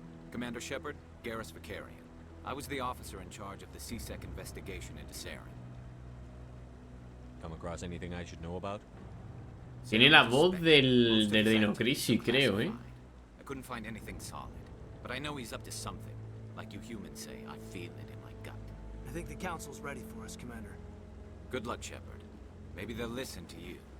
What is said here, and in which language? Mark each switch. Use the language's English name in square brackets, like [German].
[English] Commander Shepard, Garrus Vicarian. I was the officer in charge of the CSEC investigation into Saren. Come across anything I should know about? [Spanish] Tiene la voz del Dino Crisis, creo, [English] I couldn't find anything solid, but I know he's up to something. Like you humans say, I feel it in my gut. I think the Council's ready for us, Commander. Good luck, Shepard. Maybe they'll listen to you.